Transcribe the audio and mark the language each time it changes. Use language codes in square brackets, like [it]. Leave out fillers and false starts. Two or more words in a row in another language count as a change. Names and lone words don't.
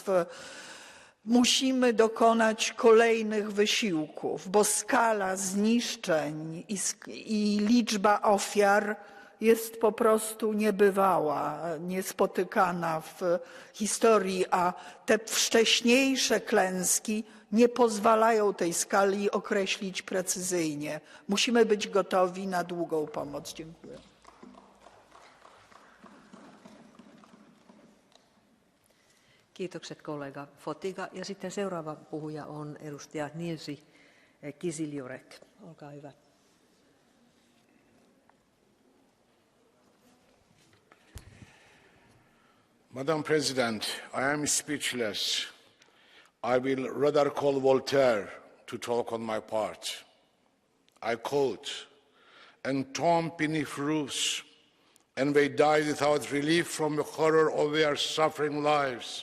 [pl] Musimy dokonać kolejnych wysiłków, bo skala zniszczeń i liczba ofiar jest po prostu niebywała, niespotykana w historii, a te wcześniejsze klęski nie pozwalają tej skali określić precyzyjnie. Musimy być gotowi na długą pomoc. Dziękuję. [fi] Kiitokset kollega Fotyga. Ja sitten seuraava puhuja on edustaja Nilsi Kisiljurek. Olkaa hyvä. [en] Madam President, I am speechless. I will rather call Voltaire to talk on my part. I quote, "Entombed beneath roofs, and they die without relief from the horror of their suffering lives.